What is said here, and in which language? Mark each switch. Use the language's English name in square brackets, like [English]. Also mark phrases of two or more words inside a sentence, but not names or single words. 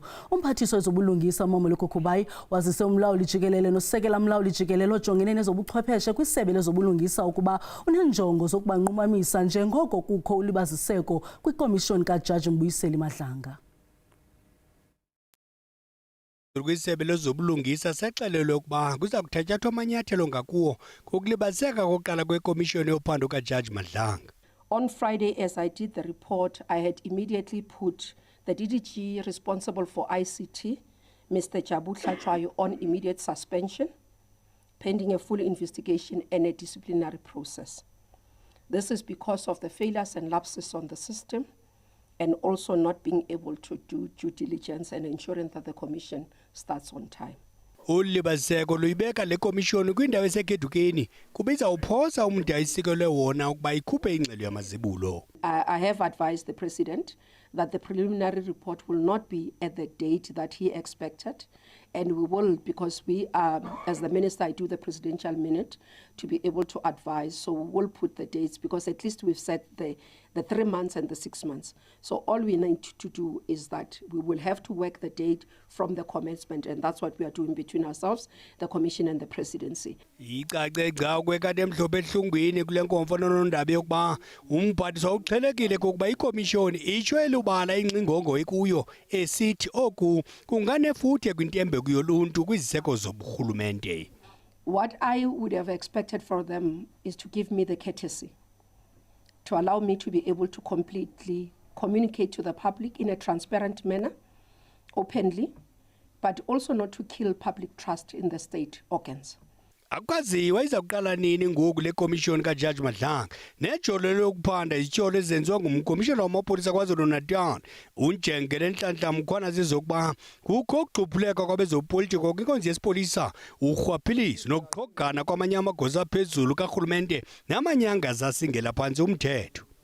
[Xhosa] Umphathiswa wezobulungisa Momoloko Kubayi wazise umlawuli jikelele nosekela mlawuli jikelele ojongene nezobuchwepheshe kwisebe lezobulungisa ukuba unenjongo zokubanqumamisa njengoko kukho ulibaziseko kwikomishoni kaJaji Mbuyiseli Madlanga. Kwisebe lezobulungisa sexelelwe ukuba kuza kuthatyathwa amanyathelo ngakuwo ngokulibaziseka kokuqala kwekomishoni yophando kaJaji Madlanga. [English] On Friday, as I did the report, I had immediately put the DDG responsible for ICT, Mr. Jabu Hlatshwayo, on immediate suspension, pending a full investigation and a disciplinary process. This is because of the failures and lapses on the system, and also not being able to do due diligence and ensuring that the commission starts on time. [Xhosa] Ulibaziseko luyibeka le komishoni kwindawo esekhedukeni kubiza uphosa umntu ayisikelwe wona ukuba ikhuphe ingxelo yamazibulo. [English] I have advised the President that the preliminary report will not be at the date that he expected, and we will, because we as the Minister, I do the presidential minute to be able to advise, so we will put the dates, because at least we've set the 3 months and the 6 months. So all we need to do is that we will have to work the date from the commencement, and that's what we are doing between ourselves, the Commission and the Presidency. [Xhosa] Icace gca kwekade emhlophe ehlungwini kule nkomfa nonondaba yokuba umphathiswa uqhelekile kokuba ikomishoni itsho ubala ingcingongo ekuyo esithi oku kunganefuthe kwintembeko yoluntu kwiziseko zoburhulumente. [English] What I would have expected for them is to give me the courtesy to allow me to be able to completely communicate to the public in a transparent manner, openly, but also not to kill public trust in the state organs. [Xhosa] Akwaziwa iza kuqala nini ngoku le komishoni kaJaji Madlanga nejolo lokuphanda izityholo ezenziwa ngumkomishana wamapolisa KwaZulu-Natal uNjengele Nhlanhla Mkhwana zizokuba kukho ukugxuphuleka kwabezopolitiko kwinkonzo yesipolisa urhwaphilizo nokuxhogana kwamanye amagosa aphezulu karhulumente namanyanga zasingela phantsi umthetho.